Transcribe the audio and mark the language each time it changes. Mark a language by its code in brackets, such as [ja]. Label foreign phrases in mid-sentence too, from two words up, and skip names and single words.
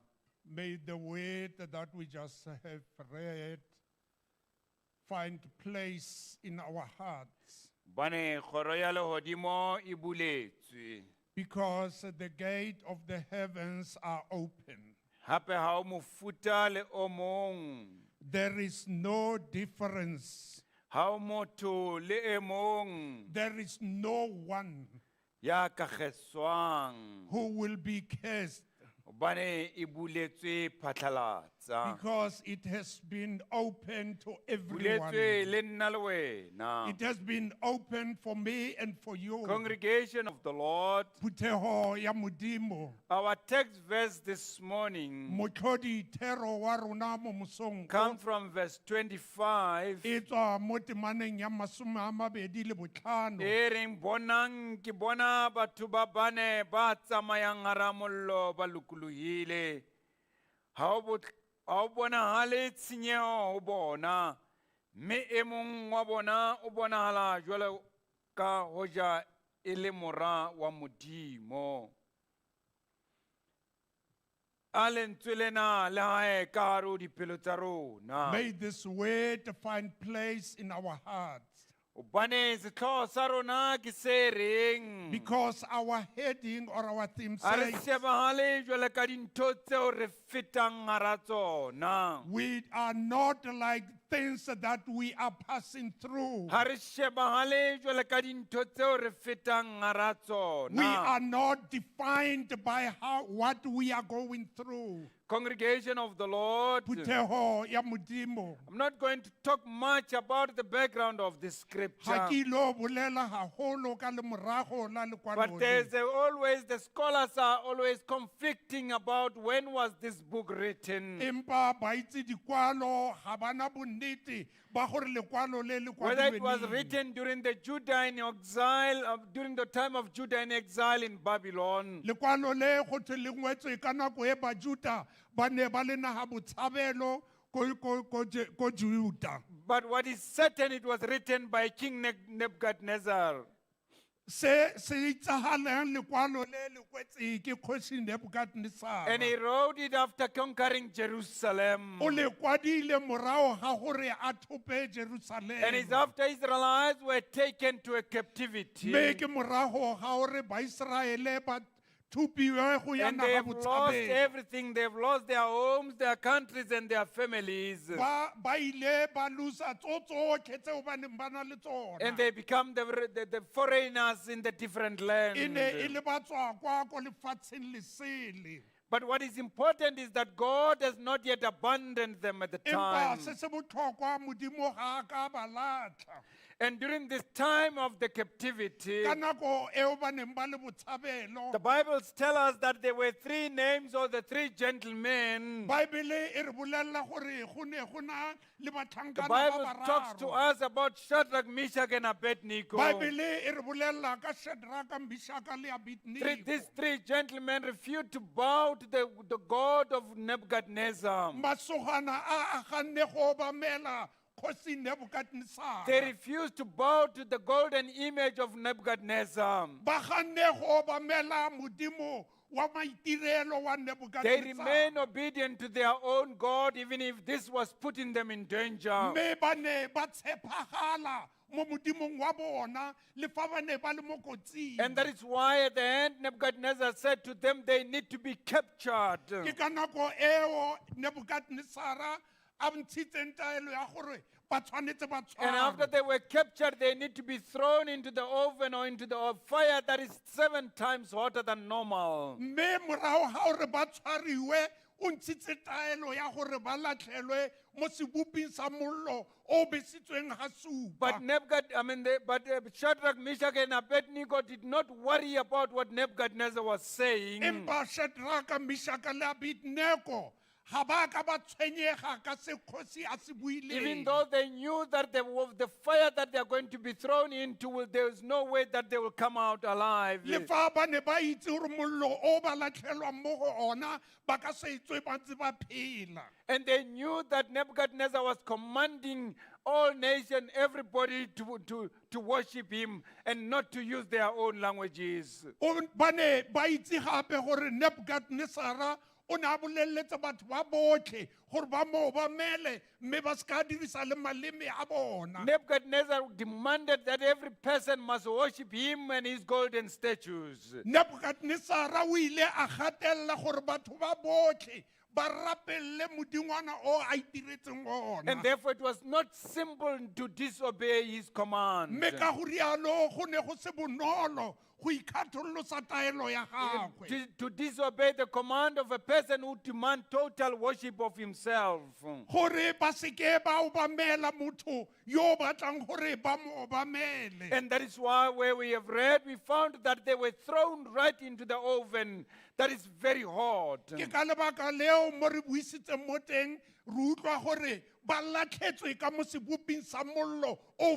[en] May the word that we just have read find place in our hearts, [st] Bane kgoro ya lehodimo e buletswe. [en] because the gate of the heavens are open. [st] Hape ha o mofuta le o mong. [en] There is no difference. [st] Ha o motho le e mong [en] There is no one [st] ya ka kgeswang. [en] who will be cursed, [st] Bane e buletswe phatlalatsa. [en] because it has been open to [st] Buletswe [en] everyone. [st] le nna le wena. [en] It has been open for me and for you. Congregation of the Lord, [tn] Phuthego ya Modimo, [en] our text verse this morning [tn] motlhodi thero wa rona mo mosong o, [en] comes from verse 25. [tn] e tswa mo temaneng ya 25. [st] E reng bonang ke bona batho ba bane ba tsamayang hara mollo ba lokolohile. Ha o bonahale tshenyeho ho bona, mme e mong wa bona o bonahala jwalo ka hoja e le mora wa Modimo. A lentswe lena le hae ka hare ho dipelo tsa rona. [en] May this word find place in our hearts, [st] Hobane setlhogo sa rona ke se reng. [en] because our heading or our theme [st] A re [en] says, [st] shebahale jwale ka dintho tseo re fetang hara tsona. [en] we are not like things that we are passing through. [st] Ha re shebahale jwale ka dintho tseo re fetang hara tsona. [en] We are not defined by what we are going through. Congregation of the Lord, [tn] Phuthego ya Modimo. [en] I'm not going to talk much about the background of this [st] Ha [en] scripture. [st] ke ilo bolela haholo ka le morago la lekwalo [en] But [st] le. [en] there's always, the scholars are always conflicting about when was this book written. [tn] Empa ba itse dikwalo ha bana bonnete ba gore lekwalo le le [en] Whether it was [tn] kwadilwe neng. [en] written during the Judah in exile, during the time of Judah in exile in Babylon. [tn] Lekwalo le go thwe le ngwetswe ka nako e ba Juda ba ne ba le naga botshabelo ko Juda. [en] But what is certain, it was written by King Nebuchadnezzar. [tn] Se itsagalang lekwalo le le kwetse ke kgosi Nebukadnezar. [en] And he wrote it after conquering Jerusalem. [tn] O le kwadile morago ga gore a thope Jerusalem. [en] And it's after Israelites were taken to a captivity. [tn] Me ke morago ga gore ba Israele ba thupiwe go ya [en] And they [tn] naga [en] have lost [tn] botshabelo. [en] everything. They have lost their homes, their countries, and their families. [tn] Ba ile ba lusa tsotlhe tseo ba neng ba na le tsona. [en] And they become the foreigners in the different lands. [tn] E ne e le ba tswa kwa ko lefatsheng lesele. [en] But what is important is that God has not yet abandoned them at the time. [tn] Empa se se botlhokwa Modimo ga a ka ba latlha. [en] And during this time of the captivity, [tn] Ka nako eo ba neng ba le botshabelo, [en] the Bibles tell us that there were three names of the three gentlemen. [tn] Baebele e re bolelela gore go ne go na le [en] The [tn] batlhankana [en] Bible [tn] ba [en] talks to [tn] bararo. [en] us about Shadrach, Meshach, and Abednego. [tn] Baebele e re bolelela ka Shadraka, Meshaka le Abednego. [en] These three gentlemen refused to bow to the God of Nebuchadnezzar. [tn] Masogana a ganne go obamela kgosi Nebukadnezar. [en] They refused to bow to the golden image of Nebuchadnezzar. [tn] Ba ganne go obamela modimo wa maitirelo wa [en] They [tn] Nebukadnezar. [en] remain obedient to their own God, even if this was putting them in danger. [tn] Me ba ne ba tshepagala mo modimong wa bona le fa ba ne ba le mo kotsing. [en] And that is why at the end Nebuchadnezzar said to them they need to be captured. [tn] Ke ka nako eo Nebukadnezar a ntshitseng taelo ya gore ba tshwanetse ba [en] And after [tn] tshwarwe. [en] they were captured, they need to be thrown into the oven or into the fire that is 7 times hotter than normal. [tn] Mme morago ga gore ba tshwariwe o ntshitse taelo ya gore ba latlhelwe mo seboping sa mollo o besitsweng ga supa. [en] But Shadrach, Meshach, and Abednego did not worry about what Nebuchadnezzar was saying. [tn] Empa Shadraka, Meshaka le Abednego ga ba ka ba tshwenyega ka se kgosi a se [en] Even [tn] buileng. [en] though they knew that the fire that they are going to be thrown into, there is no way that they will come out alive. [tn] Le fa ba ne ba itse gore mollo o ba latlhelwang mo go ona ba ka se tswe ba ntse ba phela. [en] And they knew that Nebuchadnezzar was commanding all nations, everybody to worship him and not to use their own languages. [tn] Ba ne ba itse gape gore Nebuchadnezzar o ne a boleletse batho ba botlhe gore ba mo obamele mme ba se ka dirisa le maleme a bona. [en] Nebuchadnezzar demanded that every person must worship him and his golden statues. [tn] Nebuchadnezzar o ile a gatelela gore batho ba botlhe ba rapelle modingwana o a itiretseng ona. [en] And therefore it was not simple to disobey his command. [tn] Mme ka go rialo go ne go se bonolo go ikgathololosa taelo ya gagwe. [en] To disobey the command of a person who demands total worship of himself. [tn] Gore ba se ke ba obamela motho yo o batlang gore ba mo obamele. [en] And that is why where we have read, we found that they were thrown right into the oven that is very hot. [tn] Ke ka lebaka leo mo re buisitseng mo teng re utlwa gore ba latlhetswe ka mo seboping sa mollo o